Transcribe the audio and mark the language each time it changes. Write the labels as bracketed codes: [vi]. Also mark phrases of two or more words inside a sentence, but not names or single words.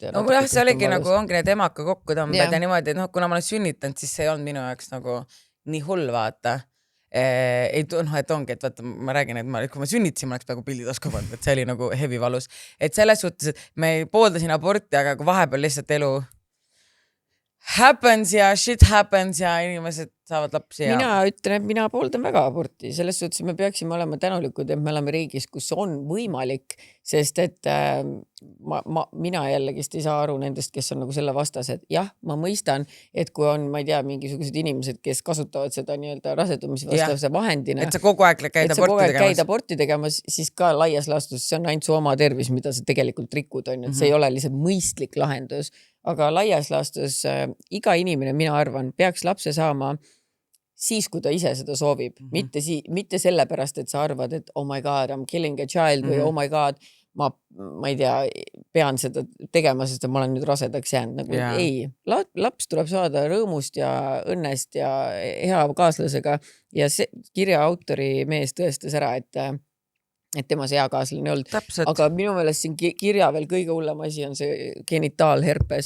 [et] No jah, see oligi nagu ongi need emaka kokku tõmbed ja niimoodi, et noh, kuna ma olen sünnitanud, siis see ei olnud minu jaoks nagu nii hull vaata. Ei noh, et ongi, et vaata, ma räägin, et kui ma sünnitasin, ma oleks peaaegu pildi tasku pannud, et see oli nagu heavy valus. Et selles suhtes, et me pooldasin aborti, aga kui vahepeal lihtsalt elu happens ja [en] shit happens [et] ja inimesed saavad lapsi ja... Mina ütlen, et mina pooldan väga aborti. Selles suhtes, me peaksime olema tänulikud, et me oleme riigis, kus on võimalik, sest et mina jällegist ei saa aru nendest, kes on nagu selle vastased. Jah, ma mõistan, et kui on, ma ei tea, mingisugused inimesed, kes kasutavad seda nii-öelda rasedumise vastavuse vahendina. Et sa kogu aeg käid aborti tegemas, siis ka laias laastus, see on ainult su oma tervis, mida sa tegelikult rikud on. Et see ei ole lihtsalt mõistlik lahendus. Aga laias laastus iga inimene, mina arvan, peaks lapse saama siis, kui ta ise seda soovib. Mitte sellepärast, et sa arvad, et [en] oh my god, I'm killing a child või oh my god, [et] ma ei tea, pean seda tegema, sest ma olen nüüd rasedaks jäänud. Nagu ei, laps tuleb saada rõõmust ja õnnest ja hea kaaslasega ja see kirja autori mees tõestas ära, et tema see hea kaaslane olnud. Aga minu meelest siin kirja veel kõige hullem asi on see genitaalherpes.